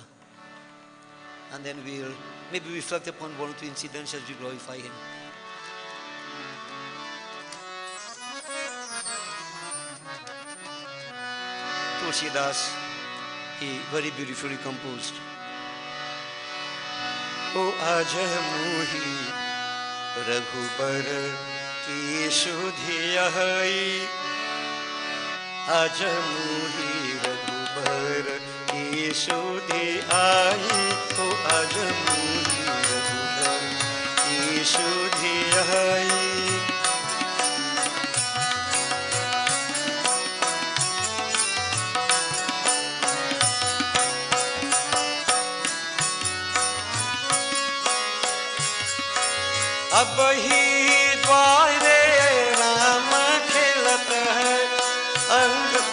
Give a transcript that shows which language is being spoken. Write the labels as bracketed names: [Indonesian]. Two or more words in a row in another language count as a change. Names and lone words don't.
[English] And then we'll maybe reflect upon one or two incidents as we glorify him. Tulsidas, he very beautifully composed. [Awadhi] ओ अजह मुहि रघुबर की सुधियाहै, अजह मुहि रघुबर की सुधियाहै, ओ अजह मुहि रघुबर की सुधियाहै. अब ही द्वारे राम खेलत है अंग,